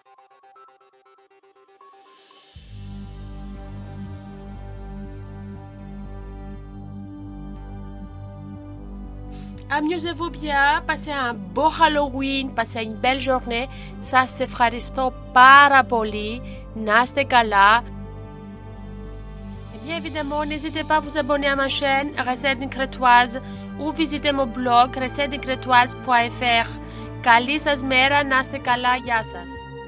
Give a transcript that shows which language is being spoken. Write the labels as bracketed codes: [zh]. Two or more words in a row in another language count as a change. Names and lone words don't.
[fr] Amusez-vous bien, passez un beau Halloween, passez une belle journée. Ça, c'est Fraristo Parapoli, Naste Gala. Bien évidemment, n'hésitez pas à vous abonner à ma chaîne Recettes d'une Crétoise ou visiter mon blog recettesdecretoise.fr. [el] Καλή σας μέρα, να είστε καλά, γεια σας.